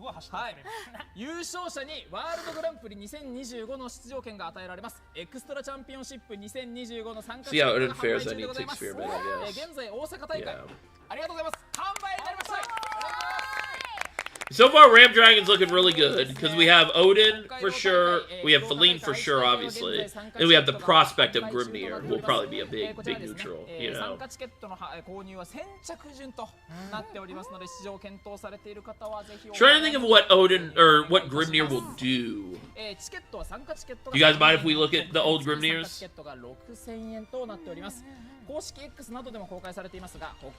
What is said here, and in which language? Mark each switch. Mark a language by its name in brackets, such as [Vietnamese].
[Japanese] はい、優勝者にワールドグランプリ2025の出場権が与えられます。エクストラチャンピオンシップ2025の参加資格が販売中でございます。現在大阪大会、ありがとうございます。完売になりました。 [English] So far, Ramp Dragon's looking really good because we have Odin for sure, we have Feline for sure, obviously, and we have the prospect of Grimnir, who will probably be a big neutral, you know. [Japanese] 参加チケットの購入は先着順となっておりますので、出場検討されている方はぜひ。 [English] Trying to think of what Odin or what Grimnir will do. Do you guys mind if we look at the old Grimnirs? [Japanese] チケットが6000円となっております。公式 X などでも公開されていますが、